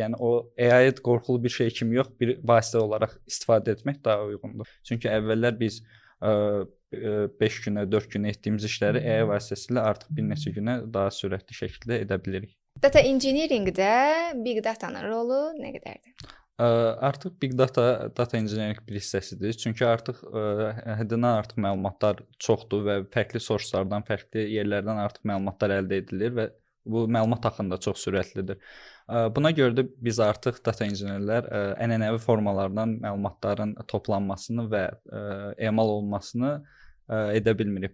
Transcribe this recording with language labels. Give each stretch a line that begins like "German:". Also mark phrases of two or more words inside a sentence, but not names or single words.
Azerbaijani: Yəni o AI-yə qorxulu bir şey kimi yox, bir vasitə olaraq istifadə etmək daha uyğundur. Çünki əvvəllər biz 5 günə, 4 günə etdiyimiz işləri AI vasitəsilə artıq bir neçə günə daha sürətli şəkildə edə bilirik.
English: Data engineeringdə big data-nın
Azerbaijani: rolu nə qədərdir? Artıq
English: big data engineering
Azerbaijani: bir hissəsidir. Çünki artıq həddindən artıq məlumatlar çoxdur və fərqli source-lardan, fərqli yerlərdən artıq məlumatlar əldə edilir və bu məlumat axını da çox sürətlidir. Buna görə də biz artıq
English: data engineerlər
Azerbaijani: ənənəvi formalardan məlumatların toplanmasını və emal olunmasını edə bilmirik.